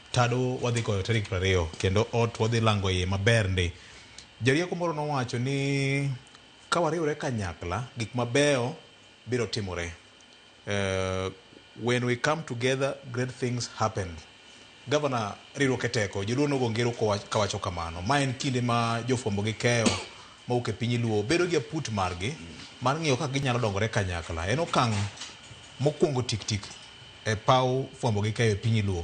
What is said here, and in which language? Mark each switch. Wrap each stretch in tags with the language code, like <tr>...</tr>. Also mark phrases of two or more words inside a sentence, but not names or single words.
<luo>tado wadhi koyo tarik 20 kendo ot wadhi lango iye maber ndi. Jarieko moro nowacho ni ka wariwore kanyakla gik mabeyo biro timore.</luo> <en>When we come together, great things happen.</en> <luo>Governor riwruok e teko joluo nogo ngero kawacho kamano. Ma en kinde ma jofwambo gi keyo mawuok e piny luo bedo gi aput margi mar ng'iyo kaka ginyalo dongore kanyakla. En okang' mokwongo tik e paw fwambo gi keyo e piny luo.</luo>